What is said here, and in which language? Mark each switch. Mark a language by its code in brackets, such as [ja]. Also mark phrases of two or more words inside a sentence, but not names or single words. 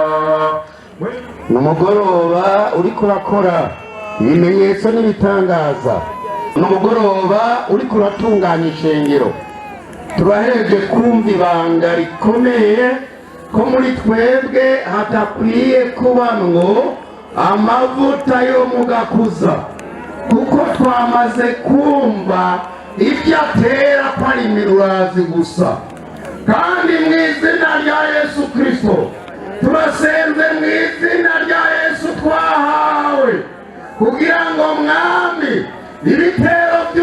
[rn] Numugoroba uriko urakora ibimenyetso n'ibitangaza, numugoroba uriko uratunganya ishengero. Turahereje kumva ibanga rikomeye ko muri twebwe hatakwiye kubamwo amavuta yo mu gakuza, kuko twamaze kumva ibyo atera ko ari imirurazi gusa. Kandi mu izina rya Yesu Kristo turasenze, mu izina rya Yesu twahawe, kugira ngo Mwami ibitero